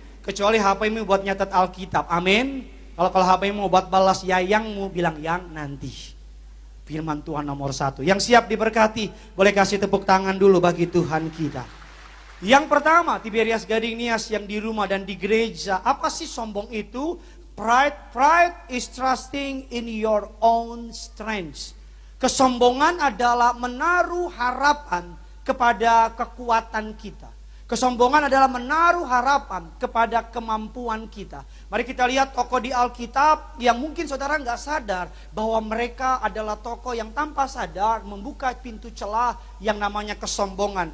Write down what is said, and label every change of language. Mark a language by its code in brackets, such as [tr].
[id] Kecuali HP-mu buat nyatet Alkitab, amin. Kalau HP-mu buat balas yayangmu, bilang yang nanti. Firman Tuhan nomor 1. Yang siap diberkati, boleh kasih tepuk tangan dulu bagi Tuhan kita. Yang pertama, Tiberias Gading Nias yang di rumah dan di gereja. Apa sih sombong itu? [en] Pride is trusting in your own strength. [id] Kesombongan adalah menaruh harapan kepada kekuatan kita. Kesombongan adalah menaruh harapan kepada kemampuan kita. Mari kita lihat tokoh di Alkitab yang mungkin saudara nggak sadar bahwa mereka adalah tokoh yang tanpa sadar membuka pintu celah yang namanya kesombongan.